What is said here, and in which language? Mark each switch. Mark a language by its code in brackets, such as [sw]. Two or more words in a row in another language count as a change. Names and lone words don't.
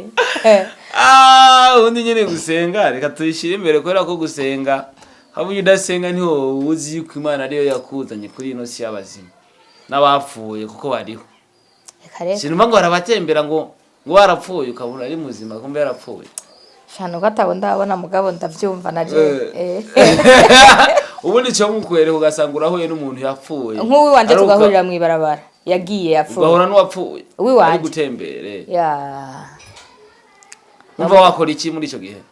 [rn] undi nyene gusenga reka tuyishire imbere kubera ko gusenga habuye udasenga niho uzi ko Imana ariyo yakuzanye kuri ino si y'abazima n'abapfuye kuko bariho sinumva ngo arabatembera ngo warapfuye ukabona ari muzima kumbe yarapfuye shano gatabo ndabona mugabo ndavyumva naje ubundi cyo mukwere ugasanga urahuye n'umuntu yapfuye nk'uwi wanje tugahurira mu ibarabara yagiye yapfuye ugahura n'uwapfuye uwi wanje ari gutembere ya umva wakora iki muri ico gihe